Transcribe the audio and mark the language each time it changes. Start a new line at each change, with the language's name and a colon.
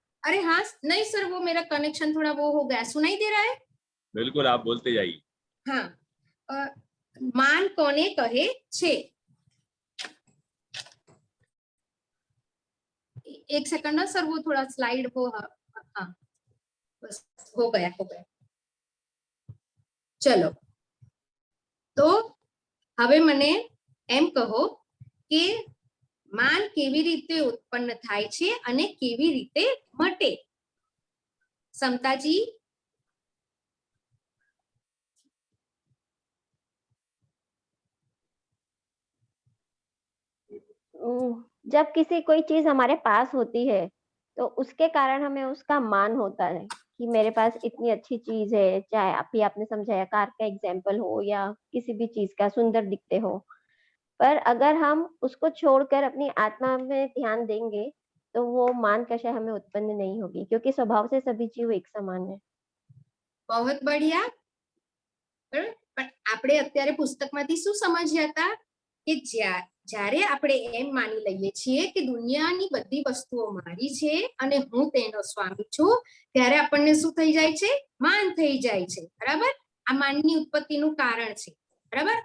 Hindi: अरे हाँ, नहीं सर, वो मेरा कनेक्शन थोड़ा वो हो गया, सुनाई दे रहा है? बिल्कुल, आप बोलते जाइए.
Gujarati: हाँ, मान कोने कहे छे?
Hindi: एक सेकंड ना सर, वो थोड़ा स्लाइड हो. हाँ, बस हो गया.
Gujarati: चलो, तो હવે મને એમ કહો કે માન કેવી રીતે ઉત્પન્ન થાય છે અને કેવી રીતે મટે? સમતાજી?
Hindi: जब किसी कोई चीज हमारे पास होती है तो उसके कारण हमें उसका मान होता है कि मेरे पास इतनी अच्छी चीज है, चाहे अभी आपने समझाया कार का एग्जाम्पल हो या किसी भी चीज का, सुंदर दिखते हो। पर अगर हम उसको छोड़कर अपनी आत्मा में ध्यान देंगे तो वो मान कशा हमें उत्पन्न नहीं होगी, क्योंकि स्वभाव से सभी जीव एक समान है। बहुत बढ़िया.
Gujarati: પણ આપણે અત્યારે પુસ્તકમાંથી શું સમજ્યા હતા કે જ્યારે આપણે એમ માની લઈએ છીએ કે દુનિયાની બધી વસ્તુઓ મારી છે અને હું તેનો સ્વામી છું, ત્યારે આપણને શું થઈ જાય છે? માન થઈ જાય છે, બરાબર. આ માનની ઉત્પત્તિનું કારણ છે, બરાબર.